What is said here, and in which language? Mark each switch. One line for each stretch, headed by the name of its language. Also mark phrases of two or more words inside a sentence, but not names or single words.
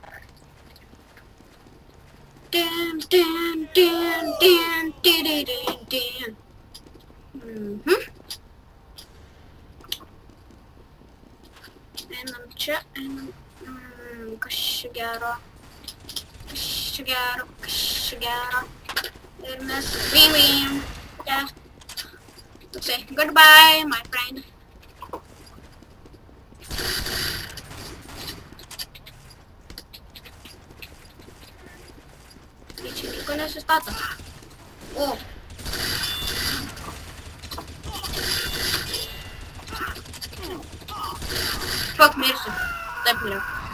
Lithuanian: Einam čia, kas čia gero. Ir mes laimėjom.
English: Yeah. Say goodbye, my friend.
Lithuanian: Tai čia nieko nesistato. O. Fuck, mirsiu. Taip miriau.